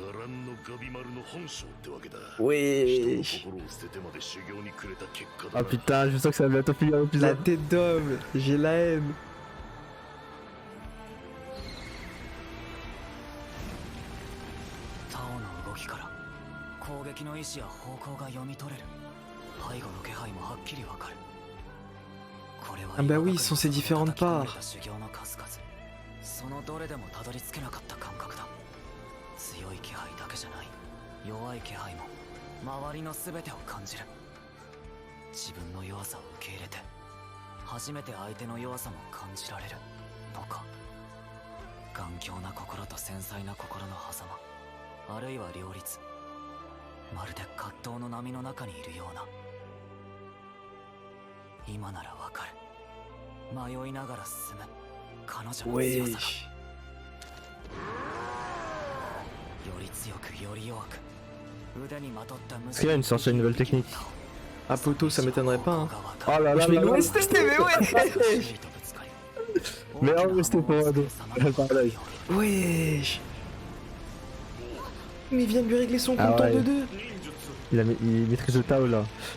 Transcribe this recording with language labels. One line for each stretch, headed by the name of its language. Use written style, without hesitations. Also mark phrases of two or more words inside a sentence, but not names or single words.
Japanese: ガランのガビマルの本性ってわけだ。
French: Wesh.
Japanese: 人の心を捨ててまで修行にくれた結果だ。
French: Ah, putain, je sens que ça va bientôt finir La l'épisode. tête d'homme. J'ai la haine.
Japanese: タオの動きから攻撃の意思や方向が読み取れる。背後の気配もはっきりわかる。これは
French: Ah, bah oui, ils sont ces différentes parts.
Japanese: 修行の数々。そのどれでもたどり着けなかった感覚だ。強い気配だけじゃない。弱い気配も周りの全てを感じる。自分の弱さを受け入れて初めて相手の弱さも感じられるのか。頑強な心と繊細な心の狭間、あるいは両立。まるで葛藤の波の中にいるような。今ならわかる。迷いながら進む彼女の強さが。
French: Wesh.
Japanese: より強くより弱く腕にまとった無
French: Est-ce qu'il y a une sorte de nouvelle technique? Ah, Poto, ça m'étonnerait pas. Hein. Oh là là Wesh, mais là là. l'OST, mais ouais. Mais oh, mais c'était pour ado. Pareil. Wesh. Mais il vient de lui régler son Ah compte en ouais. 2-2. Il maîtrise le Tao là.